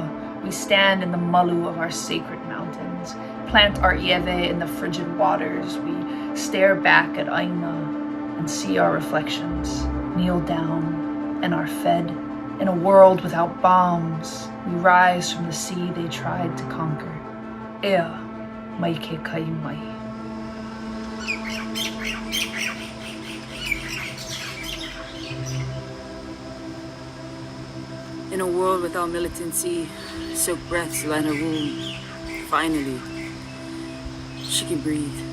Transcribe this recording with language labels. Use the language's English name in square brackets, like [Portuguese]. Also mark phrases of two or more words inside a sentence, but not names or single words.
[English] We stand in the malu of our sacred mountains, plant our ieve in the frigid waters. We stare back at Aina and see our reflections, kneel down and are fed. In a world without bombs, we rise from the sea they tried to conquer. [Hawaiian] Ea mai ke kai mai. [English] In a world without militancy, silk breaths line her womb. Finally, she can breathe.